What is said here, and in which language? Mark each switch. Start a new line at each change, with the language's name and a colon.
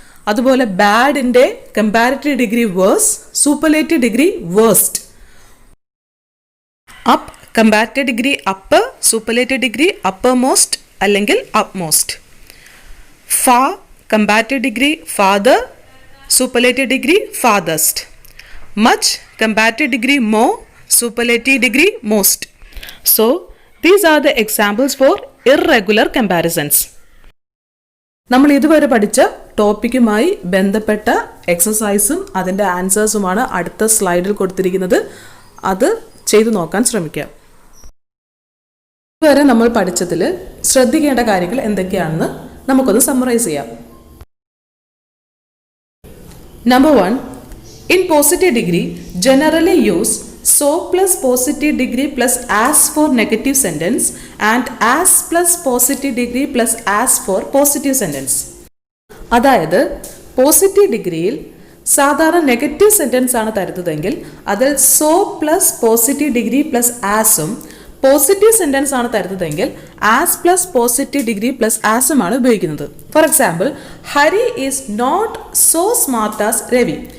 Malayalam: അതുപോലെ
English: ബാഡിന്റെ comparative degree worse, superlative degree worst. Up comparative degree up, superlative degree upper most അല്ലെങ്കിൽ up most. Far comparative degree farther, superlative degree farthest. Much comparative degree more, superlative degree most. So these are the examples for irregular comparisons.
Malayalam: നമ്മൾ ഇതുവരെ പഠിച്ച ടോപ്പിക്കുമായി ബന്ധപ്പെട്ട എക്സസൈസും അതിൻ്റെ ആൻസേഴ്സുമാണ് അടുത്ത സ്ലൈഡിൽ കൊടുത്തിരിക്കുന്നത്. അത് ചെയ്തു നോക്കാൻ ശ്രമിക്കാം. ഇതുവരെ നമ്മൾ പഠിച്ചതിൽ ശ്രദ്ധിക്കേണ്ട കാര്യങ്ങൾ എന്തൊക്കെയാണെന്ന് നമുക്കൊന്ന് സമ്മറൈസ് ചെയ്യാം.
English: Number 1, in positive degree generally use so plus positive degree plus as for negative sentence and as plus positive degree plus as for positive sentence.
Malayalam: അതായത് പോസിറ്റീവ് ഡിഗ്രിയിൽ സാധാരണ നെഗറ്റീവ് സെൻറ്റൻസ് ആണ് തരുന്നതെങ്കിൽ അതിൽ so plus positive degree plus ആസും, positive sentence ആണ് തരുന്നതെങ്കിൽ as plus positive degree plus ആസുമാണ് ഉപയോഗിക്കുന്നത്.
English: For example, Hari is not so smart as Ravi.